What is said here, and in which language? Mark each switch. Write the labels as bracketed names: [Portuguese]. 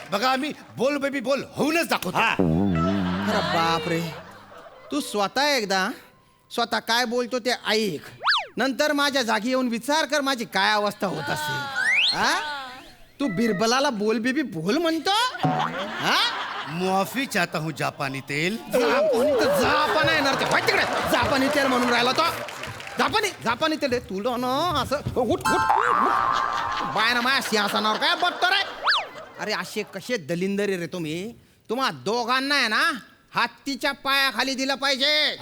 [Marathi] बघा आम्ही बोल बेबी बोल होऊनच दाखवतो. अरे बाप रे, तू स्वतः काय बोलतो ते ऐक, नंतर माझ्या जागी येऊन विचार कर माझी काय अवस्था होत असेल. हा तू बिरबलाला बोल बेबी बोल म्हणतो? हा [Hindi] माफी चाहता हूँ जापानी तेल. [Marathi] जापान येणार ते तिकडे. जापानी तेल म्हणून राहिला तो. जापानी तेल तुला ना असं उठ बाय ना माझ्या सिंहासनावर काय बघतो रे? अरे असे कसे दलिंदरी रे तुम्ही? तुम्हा दोघांना आहे ना हत्तीच्या पायाखाली दिलं पाहिजे.